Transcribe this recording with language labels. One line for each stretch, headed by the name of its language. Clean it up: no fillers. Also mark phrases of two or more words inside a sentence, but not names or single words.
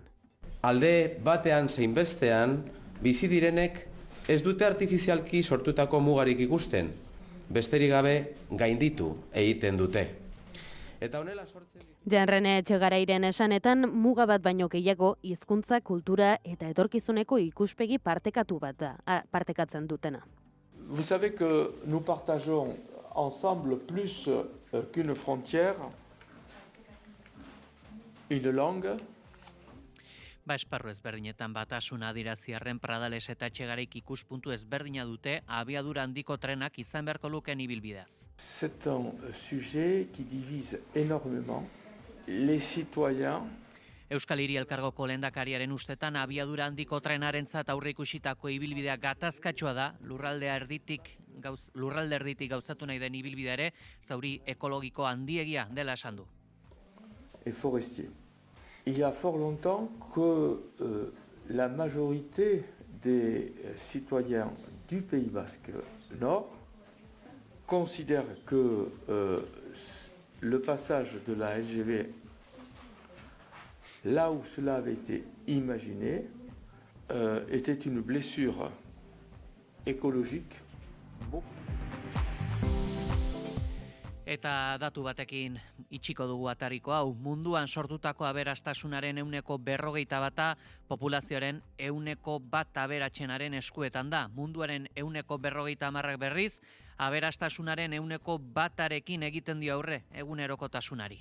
Basque: Alde batean zein bestean, bizi direnek ez dute artifizialki sortutako mugarik ikusten, besterik gabe gainditu egiten dute. Eta honela sortzen Jean Rene Etxegarairen esanetan muga bat baino gehiago hizkuntza, kultura eta etorkizuneko ikuspegi partekatzen dutena.
French: Vous savez que nous partageons ensemble plus qu'une frontière, une langue.
Basque: Esparru ezberdinetan batasuna adiraziarren Pradales eta Etxegaraik ikuspuntu ezberdina dute abiadura handiko trenak izan beharko lukeen ibilbideaz.
French: C'est un sujet qui divise énormément les citoyens.
Basque: Euskal Hiri Elkargoko lehendakariaren ustetan abiadura handiko trenarentzat aurreikusitako ibilbidea gatazkatsua da, lurralde erditik gauzatu nahi den ibilbidea ere, zauri ekologiko handiegia dela esan du.
French: Et forestier. Il y a fort longtemps que la majorité des citoyens du Pays Basque Nord considèrent que le passage de la LGV là où cela avait été imaginé était une blessure écologique.
Basque: Eta datu batekin itxiko dugu atariko hau, munduan sortutako aberastasunaren 40% populazioaren 1% aberatsenaren eskuetan da. Munduaren 40% berriz, aberastasunaren 1%rekin egiten dio aurre egunerokotasunari.